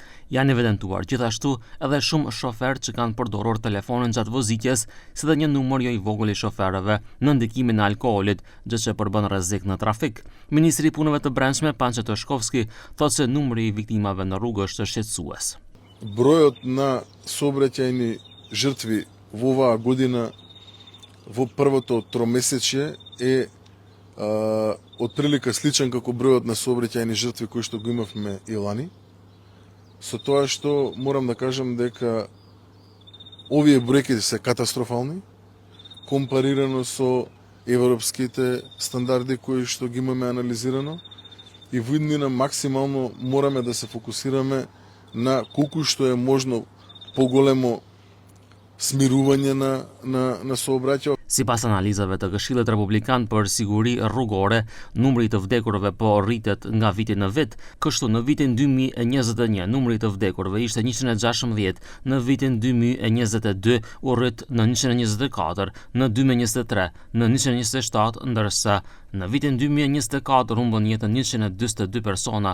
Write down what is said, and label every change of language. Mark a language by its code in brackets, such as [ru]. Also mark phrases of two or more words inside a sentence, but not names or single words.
[sq] Janë evidentuar gjithashtu edhe shumë shoferë që kanë përdorur telefonin gjatë vozitjes, si dhe një numër jo i vogël i shoferëve në ndikimin e alkoolit, gjë që përbën rrezik në trafik. Ministri i Punëve të Brendshme Panço Toshkovski thotë se numri i viktimave në rrugë është shqetësues. [mk] Бројот на сообраќајни жртви во оваа година во првото тромесечје е отприлика сличен како бројот на сообраќајни жртви кои што го имавме и лани. Со тоа што морам да кажам дека овие бројки се катастрофални компарирано со европските стандарди кои што ги имаме анализирано и во иднина максимално мораме да се фокусираме на колку што е можно поголемо смирување на сообраќај. [sq] Sipas analizave të Këshillit Republikan për Siguri Rrugore, numri i të vdekurve po rritet nga viti në vit. Kështu në vitin 2021 numri i të vdekurve ishte 116, në vitin 2022 u rrit në 124, në 2023 në 127, ndërsa në vitin 2024 humbën jetën 142 persona.